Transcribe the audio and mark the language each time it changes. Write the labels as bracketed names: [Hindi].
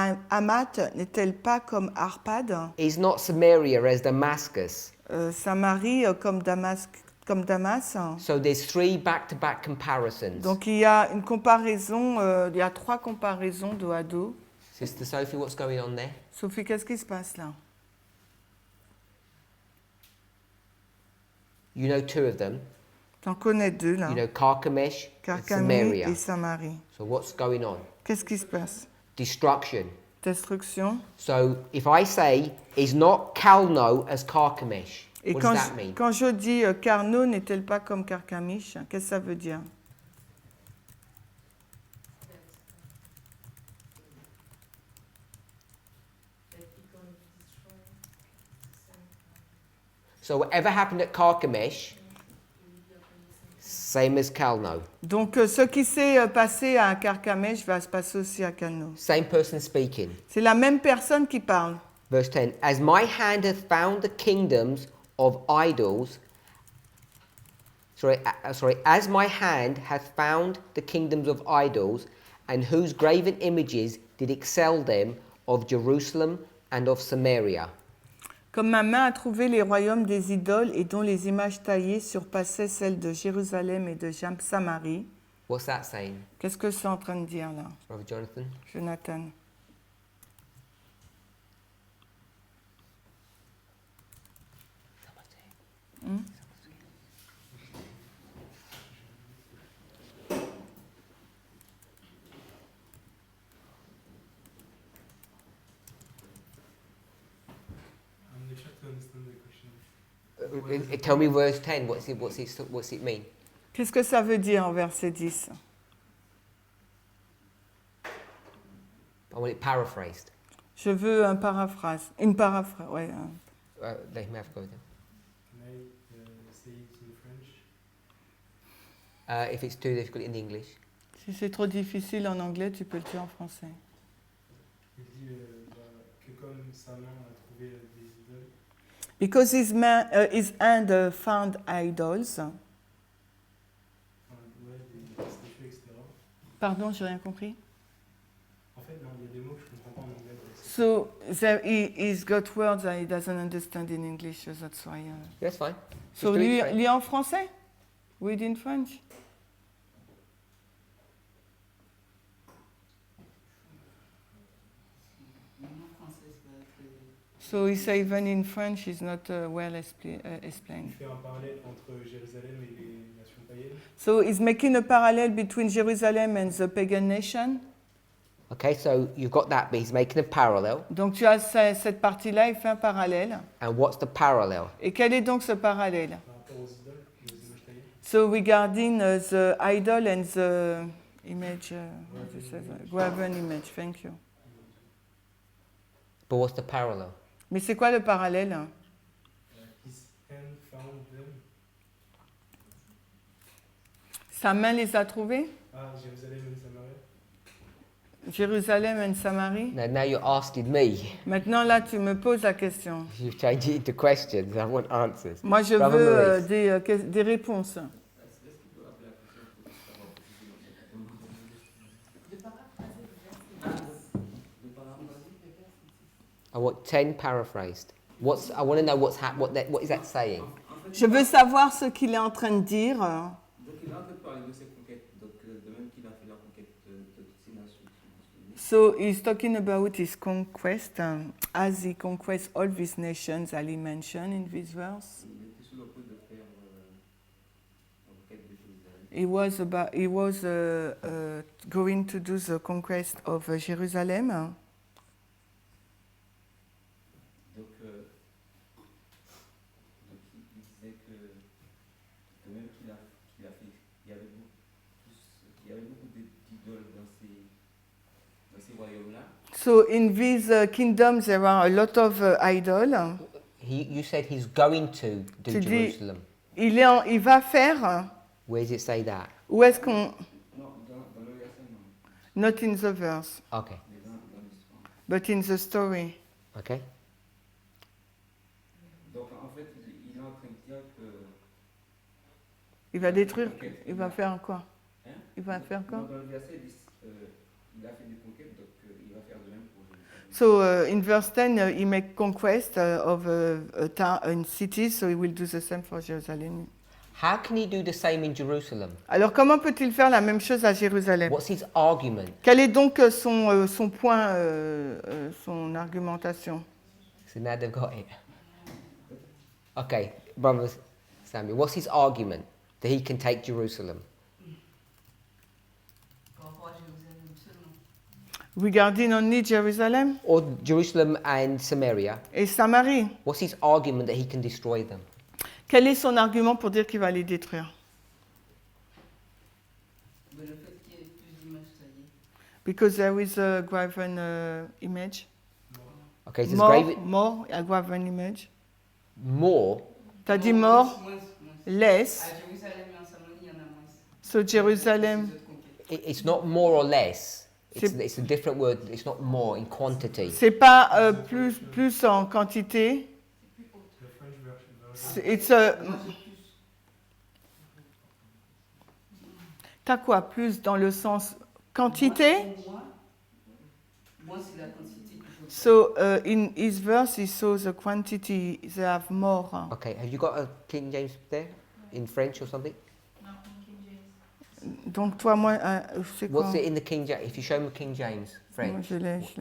[French] Hamath n'est-elle pas comme Arpad? [English] Is not Samaria as Damascus? [French] Samarie comme Damas. [English] So there's 3 back-to-back comparisons. [French] Donc il y a une comparaison, il y a 3 comparaisons dos à dos. [English] Sister Sophie, what's going on there? [French] Sophie, qu'est-ce qui se passe là? [English] You know 2 of them. [French] T'en connais 2 là. [English] You know Carchemish and Carchemish Samaria. [French] et Samarie. [English] So what's going on? [French] Qu'est-ce qui se passe? [English] Destruction. [French] Destruction. [English] So if I say, is not Calno as Carchemish, [French] Et [English] what does that mean? [French] quand je dis Carno n'est-elle pas comme Carchemish, qu'est-ce que ça veut dire? [English] So whatever happened at Carchemish, same as Calno. [French] Donc ce qui s'est passé à Carchemish va se passer aussi à Calno. [English] Same person speaking. [French] C'est la même personne qui parle. [English] Verse 10. As my hand hath found the kingdoms of idols. As my hand hath found the kingdoms of idols, and whose graven images did excel them of Jerusalem and of Samaria. [French] Comme ma main a trouvé les royaumes des idoles et dont les images taillées surpassaient celles de Jérusalem et de Samarie. [English] What's that saying, [French] Qu'est-ce que c'est en train de dire là, [English] Brother Jonathan? [French] Jonathan? Hmm? [English] I'm not sure to understand the question. Tell me verse 10. What's it mean? [French] Qu'est-ce que ça veut dire en verset 10? [English] I want it paraphrased. [French] Je veux une paraphrase, ouais. [English] Let him have a go then. Can I say it in French? If it's too difficult in English. [French] Si c'est trop difficile en anglais, tu peux le dire en français. Il dit que comme sa main a trouvé des idoles, [English] Because his hand found idols. [French] enfin, ouais, des statues, etc. Pardon, j'ai rien compris. En fait, non, il y a des mots que je ne comprends pas en anglais. [English] So he's got words that he doesn't understand in English, so that's why. That's fine. So Just do it [French] lis en français. [English] Read in French. So he says even in French is not well [French] Il [English] explained. [French] fait un parallèle entre Jérusalem et les nations païennes. [English] So he's making a parallel between Jerusalem and the pagan nation. Okay, so you've got that, but he's making a parallel. [French] Donc tu as cette partie-là, il fait un parallèle. [English] And what's the parallel? [French] Et quel est donc ce parallèle? Par rapport aux idoles et aux images taillées. [English] So regarding the idol and the image, graven image, thank you. But what's the parallel? [French] Mais c'est quoi le parallèle? [English] His hand found them. [French] Sa main les a trouvés? Ah, Jérusalem et Samarie. Jérusalem et Samarie? [English] Now you're asking me. [French] Maintenant là, tu me poses la question. [English] You've changed it into questions. I want answers. [French] Moi, je [English] Brother [French] veux [English] Maurice. [French] des réponses. [English] I want 10 paraphrased. I want to know what is that saying? [French] Je veux savoir ce qu'il est en train de dire. Donc il a en fait parlé de ses conquêtes, donc de même qu'il a fait la conquête de toutes ces nations. [English] So he's talking about his conquest, as he conquests all these nations, as he mentioned in this verse. [French] Il était sous le coup de faire la conquête de Jérusalem. [English] He was going to do the conquest of Jerusalem. [French] Donc il disait que même qu'il a fait, il y avait beaucoup d'idoles dans ces royaumes-là. [English] So in this kingdom there are a lot of idols. You said he's going to do [French] Tu dis, [English] Jerusalem. [French] il va faire. [English] Where does it say that? [French] Où est-ce qu'on... Non, dans le verset, non. [English] Not in the verse, Okay. [French] Mais dans l'histoire. [English] but in the story. Okay. [French] Donc en fait, il est en train de dire que... Il va détruire. Il va faire quoi? Hein? Il va faire quoi? Dans le verset, il a fait des conquêtes, donc il va faire de même pour Jérusalem. [English] So in verse 10, he make conquest of a town and cities, so he will do the same for Jerusalem. How can he do the same in Jerusalem? [French] Alors comment peut-il faire la même chose à Jérusalem? [English] What's his argument? [French] Quel est donc son point, son argumentation? [English] So now they've got it. Okay, Brother Samuel, what's his argument that he can take Jerusalem? Regarding only Jerusalem Or Jerusalem and Samaria? [French] et Samarie. [English] What's his argument that he can destroy them? [French] Quel est son argument pour dire qu'il va les détruire? Le fait qu'il y ait plus d'images taillées. [English] Because there is a graven image. Okay, so there's More, a graven image. more. [French] T'as dit more, Moins. [English] less. [French] À Jérusalem et en Samarie, il y en a moins. [English] So Jerusalem, [French] Les autres conquêtes. [English] It's not more or less. [French] C'est- [English] It's a different word. It's not more in quantity. [French] c'est pas plus en quantité. [English] The French version. It's a, [French] Moi, j'ai plus. t'as quoi? Plus dans le sens quantité? Moi, c'est la quantité. [English] So in his verse, he saw the quantity, they have more. Okay, have you got a King James there in French or something? No, in King James. [French] Donc toi, moi, c'est quoi? [English] What's it in the King James? If you show me King James, [French] Moi, [English] French. [French] je l'ai.